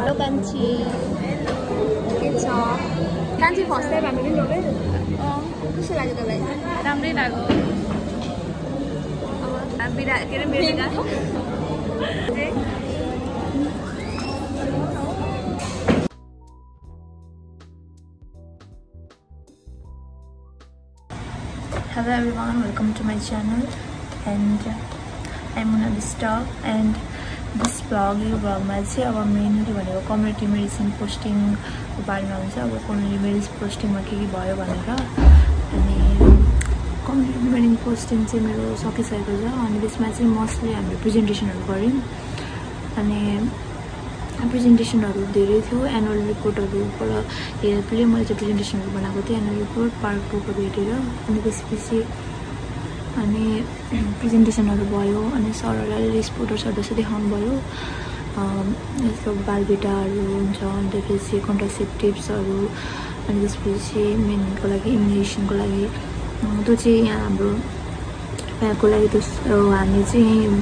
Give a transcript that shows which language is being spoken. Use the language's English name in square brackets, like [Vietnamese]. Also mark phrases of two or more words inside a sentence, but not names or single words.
[Nepali] कान्छी के छ कान्छी [English] first time [Nepali] हामी पनि रोबे कस्तो लाग्यो तँलाई राम्रै लाग्यो अब बिरा के रे मेरो [English] Hello everyone, welcome to my channel and I'm Mona [Nepali] Vista [English] and this vlog [Nepali] मा चाहिँ अब mainly भनेको [English] community medicine posting [Nepali] को बारेमा हुन्छ अब [English] community medicine posting [Nepali] मा के भयो भनेर अनि [English] community medicine posting [Nepali] चाहिँ मेरो सकिसकेको छ अनि त्यसमा चाहिँ mostly हामीले प्रेजेन्टेसनहरु गर्यौं अनि प्रेजेन्टेसनहरु धेरै थियो [English] annual reports [Nepali] हेल्पले मैले चाहिँ प्रेजेन्टेसनहरु बनाएको थिएँ [English] annual report part 2 [Nepali] को भेटेर अनि त्यसपछि अनि प्रेजेन्टेसनहरु भयो अनि सरहरुले रिपोर्टहरु देखाउनु भयो यस्तो बालबेटाहरु हुन्छ अनि त्यसपछि कन्ट्रासेप्टिभ्सहरु अनि त्यसपछि मेनको लागि इम्युनेसनको लागि त्यो चाहिँ यहाँ हाम्रो यहाँको लागि त हामी चाहिँ